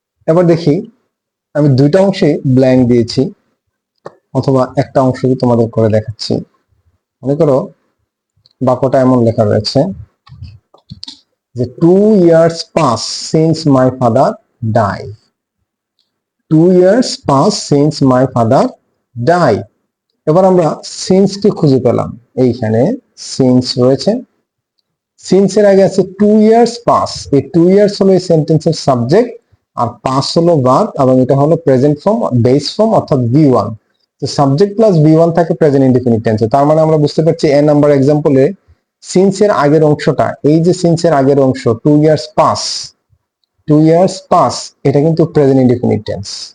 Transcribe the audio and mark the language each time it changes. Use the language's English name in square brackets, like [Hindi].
[Bangla] এবার দেখি, আমি দুইটা অংশে ব্ল্যাঙ্ক দিয়েছি অথবা একটা অংশ তোমাদের করে দেখাচ্ছি। মনে করো বাক্যটা এমন লেখা রয়েছে যে [English] 2 years pass since my father died. 2 years pass since my father died. [Bangla] এবার আমরা সিন্স কে খুঁজে পেলাম। এইখানে সিন্স রয়েছে, সিন্স এর আগে আছে [English] 2 years pass। [Bangla] এই 2 years হলো এই সেন্টেন্সের সাবজেক্ট, আর পাস হলো ভার্ব, এবং এটা হলো প্রেজেন্ট ফর্ম বেস ফর্ম অর্থাৎ V1। তো সাবজেক্ট প্লাস V1 থাকে প্রেজেন্ট ইনডিফিনিট টেন্সে। তার মানে আমরা বুঝতে পারছি এ নাম্বার এক্সাম্পলে সিন্স এর আগের অংশটা, এই যে সিন্স এর আগের অংশ [English] 2 years pass, 2 years pass [Bangla] এটা কিন্তু প্রেজেন্ট ইনডিফিনিট টেন্স।